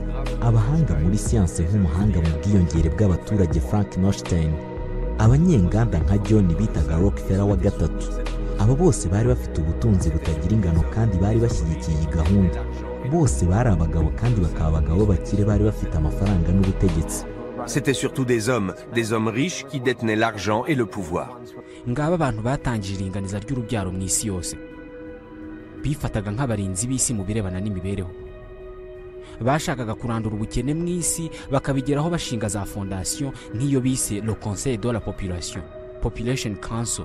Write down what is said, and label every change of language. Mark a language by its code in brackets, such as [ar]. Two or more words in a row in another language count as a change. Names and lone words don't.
[rw] Abahanga muri siyanse nk'umuhanga mu bwiyongere bw'abaturage Frank Nostein, abanyenganda nka John bitaga Rockefeller wa gatatu. Aba bose bari bafite ubutunzi butagira ingano kandi bari bashyigikiye iyi gahunda. Bose bari abagabo kandi bakaba abagabo bakire bari bafite amafaranga n'ubutegetsi. [fr] C'était surtout des hommes riches qui détenaient l'argent et le pouvoir. [rw] Ngaba abantu batangije iringaniza ry'urubyaro mu isi yose. Bifataga nk'abarinzi b'isi mu birebana n'imibereho. Bashakaga kurandura ubukene mu isi, bakabigeraho bashinga za fondation nk'iyo bise Le Conseil de la Population Council.